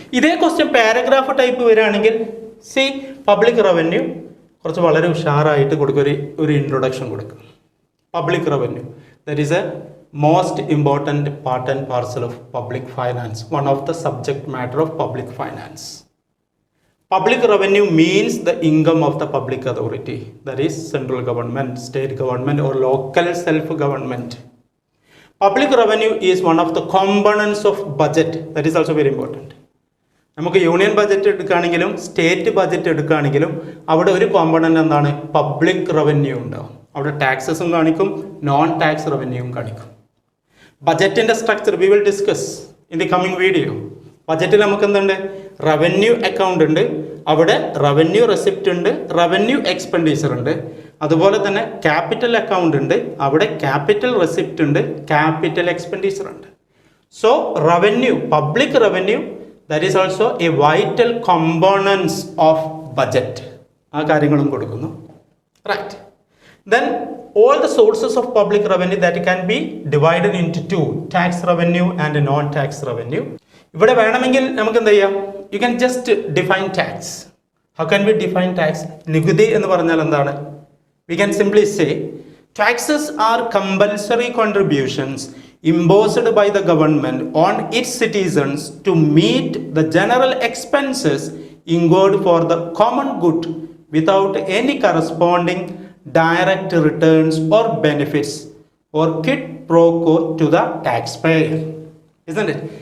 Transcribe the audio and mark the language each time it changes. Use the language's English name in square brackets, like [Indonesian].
[Malayalam] ഇതേ question paragraph type വരികയാണെങ്കിൽ public revenue കുറച്ച് വളരെ ഉഷാറായിട്ട് കൊടുക്കുക. ഒരു ഇൻട്രൊഡക്ഷൻ കൊടുക്കുക. [English] Public revenue, that is a most important part and parcel of public finance, one of the subject matter of public finance. Public revenue means the income of the public authority, that is central government, state government or local self-government. Public revenue is one of the components of budget. That is also very important. [Malayalam] നമുക്ക് union budget എടുക്കുകയാണെങ്കിലും state budget എടുക്കുകയാണെങ്കിലും അവിടെ ഒരു component എന്താണ്? Public revenue ഉണ്ടാവും. അവിടെ ടാക്സസും കാണിക്കും, non tax റവന്യൂവും കാണിക്കും. [English] ബഡ്ജറ്റിൻ്റെ structure we will discuss in the coming video. [Malayalam] ബഡ്ജറ്റിൽ നമുക്ക് എന്തുണ്ട്? റവന്യൂ അക്കൗണ്ട് ഉണ്ട്, അവിടെ റവന്യൂ റെസിപ്റ്റ് ഉണ്ട്, റവന്യൂ എക്സ്പെൻഡിച്ചർ ഉണ്ട്. അതുപോലെ തന്നെ ക്യാപിറ്റൽ അക്കൗണ്ട് ഉണ്ട്, അവിടെ ക്യാപിറ്റൽ റെസിപ്റ്റ് ഉണ്ട്, ക്യാപിറ്റൽ എക്സ്പെൻഡിച്ചർ ഉണ്ട്. [English] So revenue, public revenue, that is also a vital components of budget. [Malayalam] ആ കാര്യങ്ങളും കൊടുക്കുന്നു. Right. [English] Then all the sources of public revenue that can be divided into 2, tax revenue and non-tax revenue. [Malayalam] ഇവിടെ വേണമെങ്കിൽ നമുക്ക് എന്ത് ചെയ്യാം? [English] You can just define tax. How can we define tax? [Malayalam] നികുതി എന്ന് പറഞ്ഞാൽ എന്താണ്? [English] We can simply say taxes are compulsory contributions imposed by the government on its citizens to meet the general expenses incurred for the common good without any corresponding direct returns or benefits or quid pro quo to the taxpayer. Isn't it?